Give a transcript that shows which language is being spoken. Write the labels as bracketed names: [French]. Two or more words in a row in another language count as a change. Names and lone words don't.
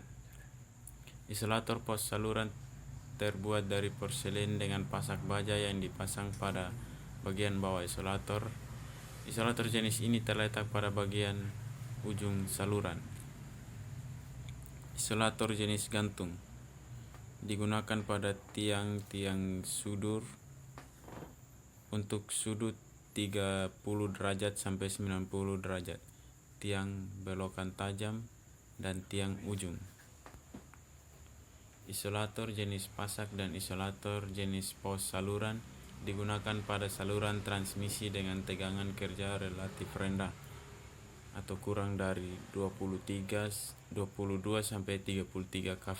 [Indonesian] Isolator pos saluran terbuat dari porselen dengan pasak baja yang dipasang pada bagian bawah isolator. Isolator jenis ini terletak pada bagian ujung saluran. Isolator jenis gantung digunakan pada tiang-tiang sudur untuk sudut 30 derajat sampai 90 derajat, tiang belokan tajam, dan tiang ujung. Isolator jenis pasak dan isolator jenis pos saluran digunakan pada saluran transmisi dengan tegangan kerja relatif rendah atau kurang dari 22 sampai 33 kV.